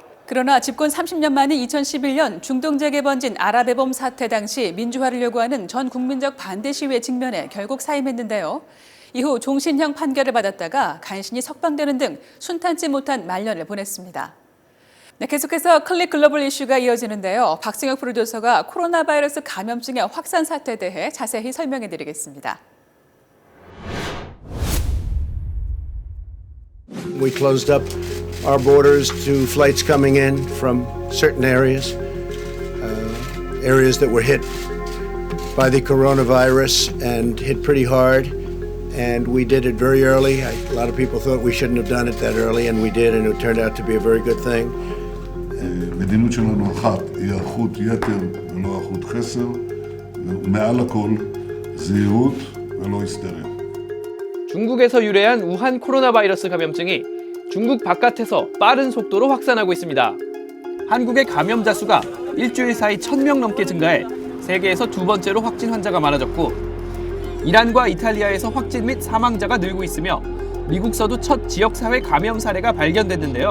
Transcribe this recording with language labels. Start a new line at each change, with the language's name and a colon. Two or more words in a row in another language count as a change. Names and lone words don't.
Korean: 그러나 집권 30년 만인 2011년 중동 지역에 번진 아랍의 봄 사태 당시 민주화를 요구하는 전 국민적 반대 시위에 직면해 결국 사임했는데요. 이후 종신형 판결을 받았다가 간신히 석방되는 등 순탄치 못한 말년을 보냈습니다. 네, 계속해서 클릭 글로벌 이슈가 이어지는데요. 박승혁 프로듀서가 코로나 바이러스 감염증의 확산 사태에 대해 자세히 설명해 드리겠습니다.
English: We closed up our borders to flights coming in from certain areas, areas that were hit by the coronavirus and hit pretty hard. And we did it very early. A lot of people thought we shouldn't have done it that early, and we did, and it turned out to be a very good thing.
Hebrew: המדיניות שלנו אחת היא היערכות יתר ולא היערכות חסר, ומעל הכל זהירות ולא היסטריה.
Korean: 중국에서 유래한 우한 코로나 바이러스 감염증이 중국 바깥에서 빠른 속도로 확산하고 있습니다. 한국의 감염자 수가 일주일 사이 1,000명 넘게 증가해 세계에서 두 번째로 확진 환자가 많아졌고 이란과 이탈리아에서 확진 및 사망자가 늘고 있으며 미국서도 첫 지역사회 감염 사례가 발견됐는데요.